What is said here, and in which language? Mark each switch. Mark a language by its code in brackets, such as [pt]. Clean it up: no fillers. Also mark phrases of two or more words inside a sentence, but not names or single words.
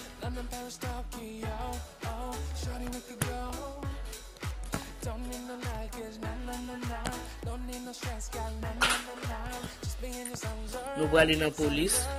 [en] London, Paris, Tokyo, oh, shawty we could go. Don't need no luggage, nah, nah, nah, nah. Don't need no stress, girl, nah, nah, nah, nah. Just be in your songs, [ht] Nou wale nan polis.